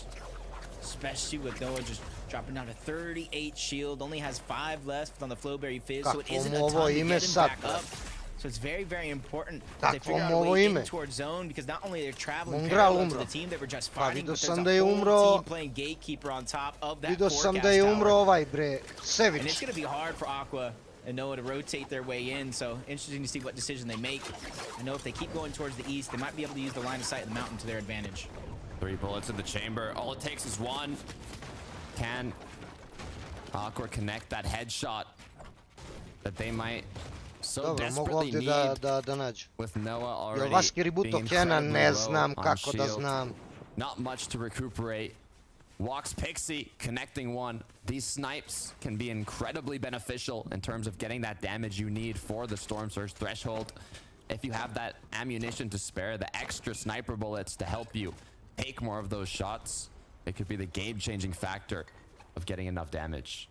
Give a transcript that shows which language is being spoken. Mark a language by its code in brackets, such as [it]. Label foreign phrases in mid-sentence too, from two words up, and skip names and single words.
[en] Especially with Noah just dropping down to 38 shield. Only has 5 left on the Flowberry Fizz, so it isn't a ton to get him back up. So it's very, very important that they figure out a way in towards zone, because not only they're traveling parallel to the team that were just fighting, but there's a whole team playing gatekeeper on top of that [sr] Vidio sam [en] forecast [sr] da je umro [en] tower. [sr] ovaj bre, [en] And it's [sr] Sević. [en] going to be hard for Aqua and Noah to rotate their way in, so interesting to see what decision they make. I know if they keep going towards the east, they might be able to use the line of sight of the mountain to their advantage. 3 bullets in the chamber. All it takes is 1. Can Aqua connect that headshot that they might so [sr] Dobro, mogu [en] desperately [sr] ovdje [en] need [sr] da nađu. [en] with Noah [sr] Jel [en] already Vaski being Ributo Kena, incredibly [sr] ne [en] low [sr] znam [en] on [sr] kako da [en] shield. [sr] znam. [en] Not much to recuperate. Walks Pixie, connecting one. These snipes can be incredibly beneficial in terms of getting that damage you need for the Storm Surge threshold. If you have that ammunition to spare, the extra sniper bullets to help you take more of those shots, it could be the game-changing factor of getting enough damage.